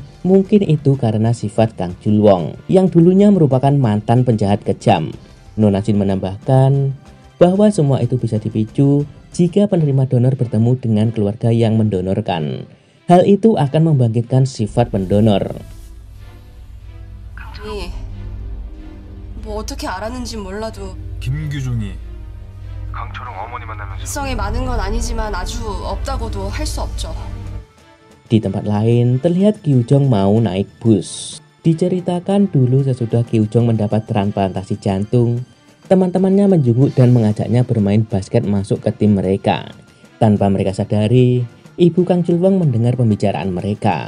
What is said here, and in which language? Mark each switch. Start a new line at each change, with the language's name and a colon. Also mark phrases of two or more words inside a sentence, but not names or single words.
Indonesian: Mungkin itu karena sifat Kang Julwong yang dulunya merupakan mantan penjahat kejam. Nonasin menambahkan bahwa semua itu bisa dipicu jika penerima donor bertemu dengan keluarga yang mendonorkan. Hal itu akan membangkitkan sifat pendonor.
Korean: 아니, 뭐 어떻게 알았는지 몰라도 김규종이 강철웅 어머니 만나면서 성이 많은 건 아니지만 아주 없다고도 할 수 없죠.
Indonesian: Di tempat lain, terlihat Kyujong mau naik bus. Diceritakan dulu sesudah Kyujong mendapat transplantasi jantung, teman-temannya menjenguk dan mengajaknya bermain basket masuk ke tim mereka. Tanpa mereka sadari, ibu Kang Julwong mendengar pembicaraan mereka.